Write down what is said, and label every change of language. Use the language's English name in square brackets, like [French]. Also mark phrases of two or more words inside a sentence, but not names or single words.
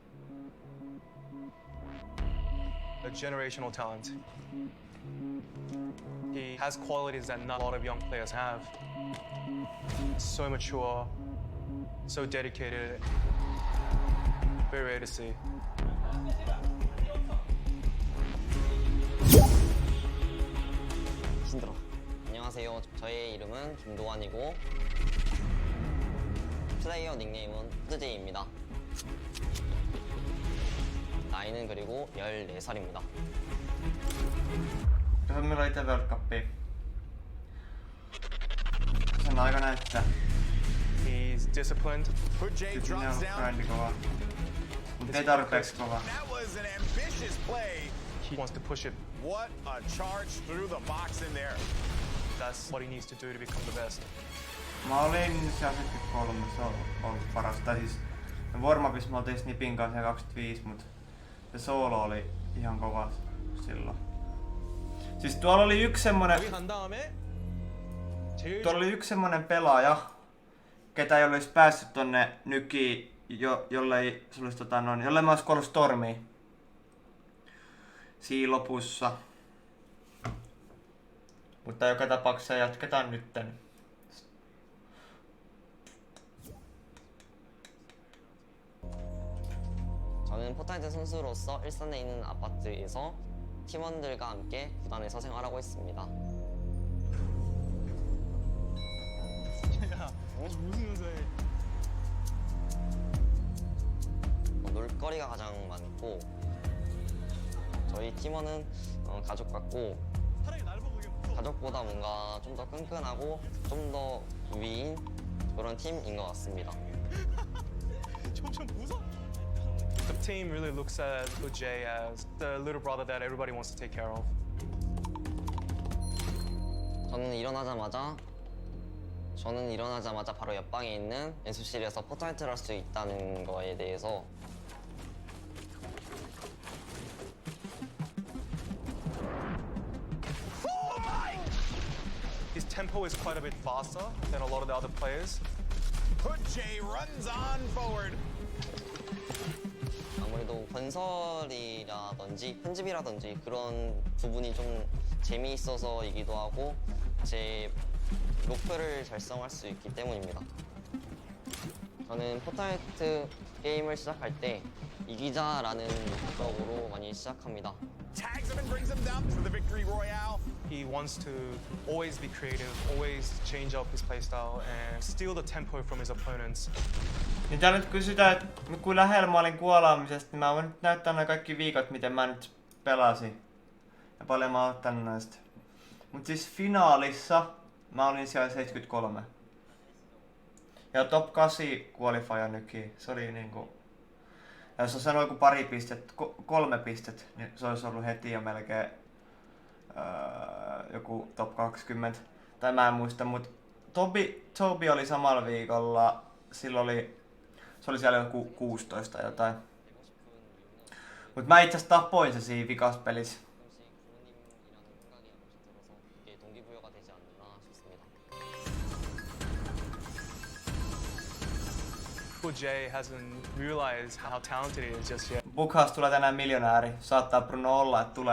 [English] A generational talent. He has qualities that not a lot of young players have. So mature, so dedicated, very rare to see. [Korean] 힘들어. 안녕하세요. 저의 이름은 김도환이고 플레이어 닉네임은 푸드제이입니다. 나이는 그리고 14살입니다. [Finnish] Kyllä meillä on ite World Cupia. Sen aika näyttää. [English] He's disciplined. [Finnish] Kyllä ne on grindi kovaa. Mut ei tarpeeksi kovaa. [English] That was an ambitious play. He wants to push it. What a charge through the box in there. That's what he needs to do to become the best. [Finnish] Mä olin siellä 73, se on ollut paras. Tai siis warmupissa me oltiin Snipin kanssa 25, mut se solo oli ihan kova silloin. Siis tuolla oli yksi semmonen pelaaja, ketä ei olisi päässyt tonne nykiin, jollei se olisi jollei mä ois kuollut Stormiin. Siinä lopussa. Mutta joka tapauksessa jatketaan nytten. [Korean] 저는 포트나이트 선수로서 일산에 있는 아파트에서 팀원들과 함께 구단에서 생활하고 있습니다. 무슨 연습해? 놀거리가 가장 많고 저희 팀원은 가족 같고 가족보다 뭔가 좀 더 끈끈하고 좀 더 위인 그런 팀인 것 같습니다. 점점 무서워. [English] The team really looks at Jay as the little brother that everybody wants to take care of. [Korean] 저는 일어나자마자 바로 옆방에 있는 연습실에서 포트나이트를 할 수 있다는 거에 대해서 [English] His tempo is quite a bit faster than a lot of the other players. Put Jay runs on forward. [Korean] 그래도 건설이라든지 편집이라든지 그런 부분이 좀 재미있어서이기도 하고 제 목표를 달성할 수 있기 때문입니다. 저는 포트나이트 게임을 시작할 때 이기자라는 목적으로 많이 시작합니다. [English] He wants to always be creative, always change up his playstyle and steal the tempo from his opponents. [Finnish] Niin tää nyt kysytään, että kun lähellä mä olin kuolaamisesta, niin mä voin nyt näyttää nämä kaikki viikot, miten mä nyt pelasin. Ja paljon mä oon ottanut näistä. Mut siis finaalissa mä olin siellä 73. Ja [English] top 8 qualifier [Finnish] nytkin, se oli niinku... Ja jos on sanonut joku pari pistettä, 3 pistettä, niin se olisi ollut heti jo melkein joku top 20. Tai mä en muista, mut Tobi oli samalla viikolla, silloin se oli siellä joku 16 jotain. Mut mä itse asiassa tapoin se siinä vikaspelissä. [English] Jay hasn't realized how talented he is just yet. [Finnish] Bukhaus tulee tänään miljonääri. Saattaa Bruno olla, että tulee.